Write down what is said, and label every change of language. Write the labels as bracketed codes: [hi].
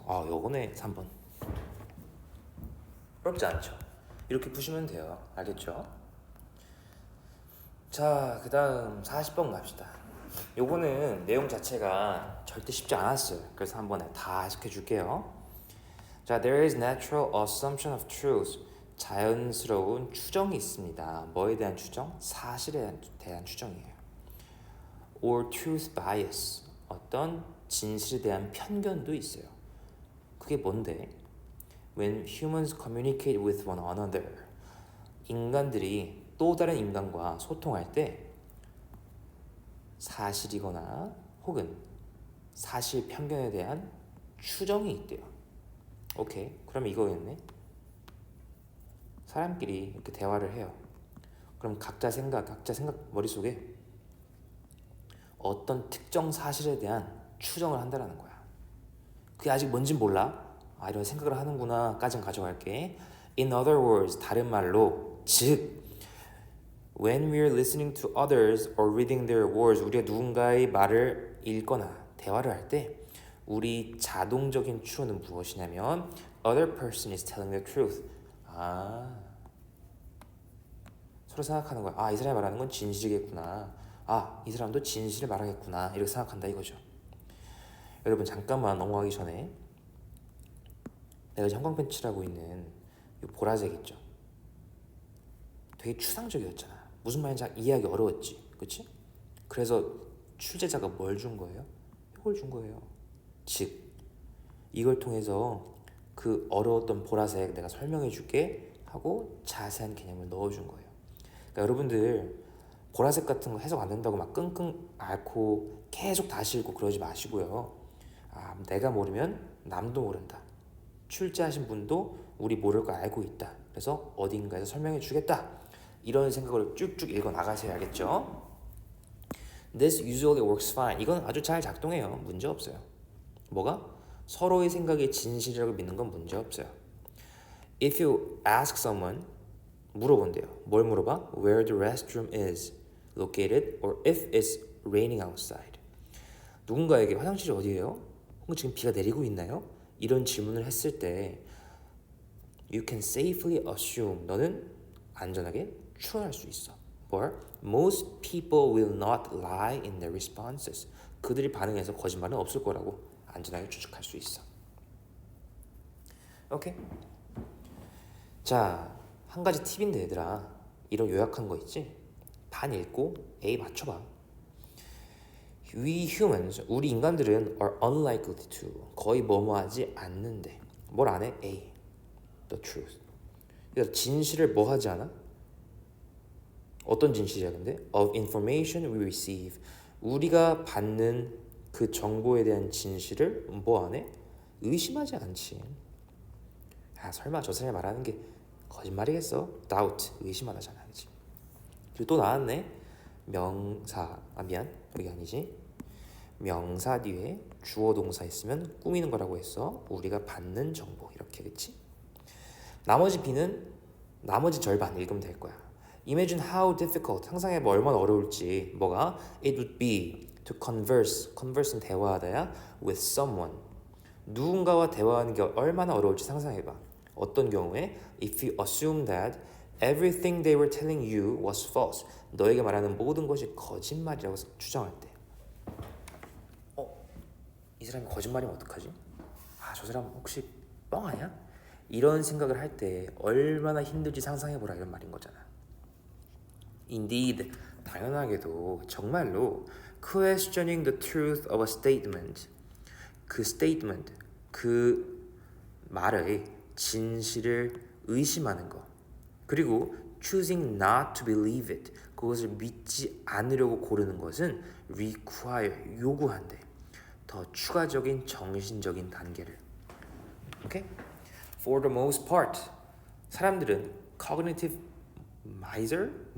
[ko] 아, 요거네 3번. 어렵지 않죠? 이렇게 푸시면 돼요. 알겠죠? 자, 그 다음 40번 갑시다. 요거는 내용 자체가 절대 쉽지 않았어요. 그래서 한 번에 다 해석해 줄게요. [en] 자, there is natural assumption of truth. [ko] 자연스러운 추정이 있습니다. 뭐에 대한 추정? 사실에 대한 추정이에요. [en] Or truth bias. [ko] 어떤 진실에 대한 편견도 있어요. 그게 뭔데? [en] When humans communicate with one another. [ko] 인간들이 또 다른 인간과 소통할 때 사실이거나 혹은 사실 편견에 대한 추정이 있대요. 오케이, 그럼 이거겠네. 사람끼리 이렇게 대화를 해요. 그럼 각자 생각 머릿속에 어떤 특정 사실에 대한 추정을 한다는 거야. 그게 아직 뭔진 몰라. 아, 이런 생각을 하는구나 까진 가져갈게. [en] In other words, [ko] 다른 말로, 즉 [en] when we are listening to others or reading their words, [ko] 우리가 누군가의 말을 읽거나 대화를 할 때 우리 자동적인 추론은 무엇이냐면 [en] other person is telling the truth. [ko] 아, 서로 생각하는 거야. 아, 이 사람이 말하는 건 진실이겠구나. 아, 이 사람도 진실을 말하겠구나. 이렇게 생각한다 이거죠. 여러분, 잠깐만 넘어가기 전에 내가 지금 형광펜 칠하고 있는 이 보라색 있죠? 되게 추상적이었잖아. 무슨 말인지 이해하기 어려웠지, 그치? 그래서 출제자가 뭘 준 거예요? 이걸 준 거예요. 즉, 이걸 통해서 그 어려웠던 보라색 내가 설명해 줄게 하고 자세한 개념을 넣어준 거예요. 그러니까 여러분들 보라색 같은 거 해석 안 된다고 막 끙끙 앓고 계속 다시 읽고 그러지 마시고요. 아, 내가 모르면 남도 모른다. 출제하신 분도 우리 모를 거 알고 있다. 그래서 어딘가에서 설명해 주겠다. 이런 생각으로 쭉쭉 읽어 나가셔야 알겠죠? [en] This usually works fine. [ko] 이건 아주 잘 작동해요. 문제 없어요. 뭐가? 서로의 생각이 진실이라고 믿는 건 문제 없어요. [en] If you ask someone, [ko] 물어본대요. 뭘 물어봐? [en] Where the restroom is located or if it's raining outside. [ko] 누군가에게 화장실이 어디예요? 혹은 지금 비가 내리고 있나요? 이런 질문을 했을 때 [en] You can safely assume. [ko] 너는 안전하게 추론할 수 있어. [en] Or most people will not lie in their responses. [ko] 그들이 반응해서 거짓말은 없을 거라고 안전하게 추측할 수 있어. 오케이? 자, 한 가지 팁인데 얘들아, 이런 요약한 거 있지? 반 읽고 A 맞춰봐. [en] We humans, [ko] 우리 인간들은 [en] are unlikely to, [ko] 거의 뭐뭐하지 않는데 뭘 안 해? [en] A, the truth. [ko] 그래서 진실을 뭐 하지 않아? 어떤 진실이야 근데? [en] Of information we receive. [ko] 우리가 받는 그 정보에 대한 진실을 뭐 안 해? 의심하지 않지. 아, 설마 저 사람이 말하는 게 거짓말이겠어? doubt, 의심하다잖아, 그치? 그리고 또 나왔네. 명사, 미안, 여기 아니지. 명사 뒤에 주어 동사 있으면 꾸미는 거라고 했어. 우리가 받는 정보, 이렇게, 그치? 나머지 B는 나머지 절반 읽으면 될 거야. [en] Imagine how difficult, [ko] 상상해봐 얼마나 어려울지. 뭐가? [en] It would be to converse는 대화하다야, with someone. [ko] 누군가와 대화하는 게 얼마나 어려울지 상상해봐. 어떤 경우에? [en] If you assume that everything they were telling you was false. [ko] 너에게 말하는 모든 것이 거짓말이라고 추정할 때. 이 사람이 거짓말이면 어떡하지? 아, 저 사람 혹시 뻥 아니야? 이런 생각을 할 때 얼마나 힘들지 상상해보라 이런 말인 거잖아. Indeed, 당연하게도 정말로 [en] questioning the truth of a statement. [ko] 그 statement, 그 말의 진실을 의심하는 거. [en] 그리고 choosing not to believe it. [ko] 그것을 믿지 않으려고 고르는 것은 require, 요구한대. 더 추가적인 정신적인 단계를. 오케이? For the most part, 사람들은 cognitive miser?